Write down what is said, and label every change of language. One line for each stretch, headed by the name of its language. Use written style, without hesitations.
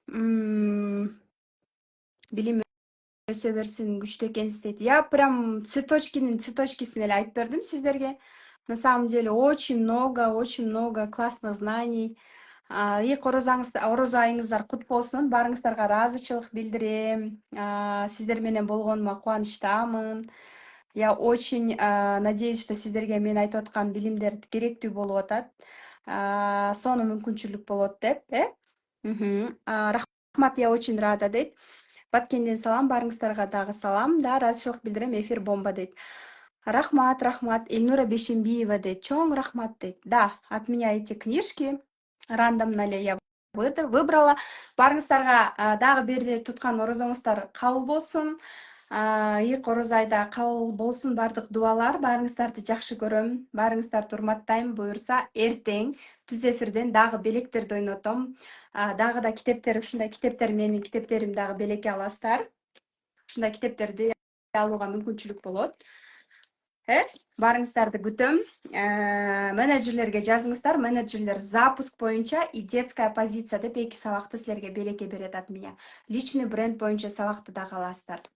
Kyrgyz: Билим өсө берсин, күчтүү экенсиз дейт.
Russian: Я прям
Kyrgyz: цветочкисин эле айтып бердим сиздерге.
Russian: На самом деле очень много классных знаний.
Kyrgyz: И орозо айыңыздар кут болсун. Барыңыздарга ыраазычылык билдирем. Сиздер менен болгонума кубанычтамын.
Russian: Я очень надеюсь, что
Kyrgyz: сиздерге мен айтып аткан билимдер керектүү болуп атат. Сону мүмкүнчүлүк болот деп, Рахмат,
Russian: я очень рада
Kyrgyz: дейт. Баткенден салам, барыңыздарга дагы салам. Да, ыраазычылык билдирем, эфир бомба дейт. Рахмат. Эльнура Бешембиева дейт. Чоң рахмат дейт.
Russian: Да, от меня эти книжки рандомно эле я выбрала.
Kyrgyz: Барыңыздарга дагы бери туткан орозоңуздар кабыл болсун. Ийик орозо айда кабыл болсун бардык дубалар. Барыңыздарды жакшы көрөм. Барыңыздарды урматтайм. Буюрса эртең түз эфирден дагы белектерди ойнотом. Дагы да китептер, ушундай китептер менин китептерим дагы белекке аласыздар. Ушундай китептерди алууга мүмкүнчүлүк болот. Барыңыздарды күтөм. Менеджерлерге жазыңыздар. Менеджерлер запуск боюнча и детская позиция деп 2 сабакты силерге белекке берет
Russian: от меня.
Kyrgyz: Личный бренд боюнча сабакты дагы аласыздар.